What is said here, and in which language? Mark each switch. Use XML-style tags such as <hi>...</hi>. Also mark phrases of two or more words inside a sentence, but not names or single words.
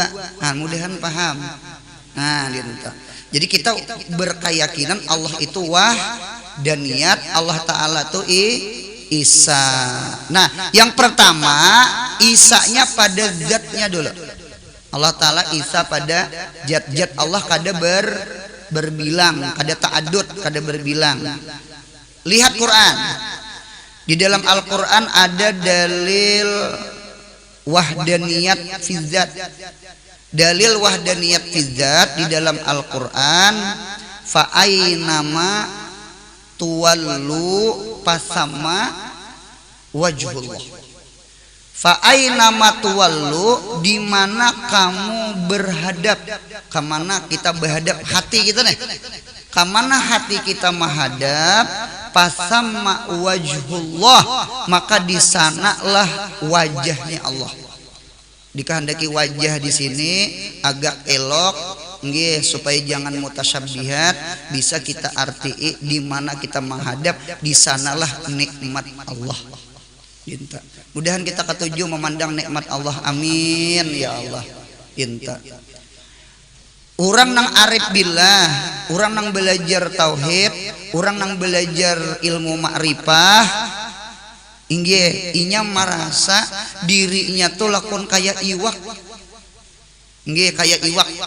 <id>Nah, mudahan paham. Nah, gitu. Jadi kita berkeyakinan Allah itu wahdaniyat, Allah Ta'ala itu Isa. Nah, yang pertama Isanya pada zatnya dulu.</id> <bjn>Allah Ta'ala Isa pada zat Allah kada berbilang, kada ta'adud, kada berbilang.</bjn> <id>Lihat Quran. Di dalam Al-Quran ada dalil</id> <ar>وحدانية في ذات.</ar> <id>Dalil</id> <ar>وحدانية في ذات</ar> <id>di dalam Al-Quran,</id> <ar>فأينما تولوا فثم وجه الله. فأينما تولوا,</ar> <id>di mana kamu berhadap, kemana kita berhadap hati kita nih. Kemana hati kita menghadap,</id> <ar>فثم وجه الله,</ar> <id>maka di sanalah wajahnya Allah. Dikehendaki wajah di sini agak elok, nggih, supaya jangan mutasyabihat, bisa kita artii di mana kita menghadap, di sanalah nikmat Allah. Inta. Mudahan kita ketujuh memandang nikmat Allah.</id> <ar>آمين يا الله. Inta.</ar> <bjn>Orang nang</bjn> <ar>عارف بالله,</ar> <bjn>orang nang belajar tauhid, orang nang belajar ilmu ma'rifah, inggih, inya merasa dirinya tuh lakon kayak iwak. Inggih, kayak iwak.</bjn>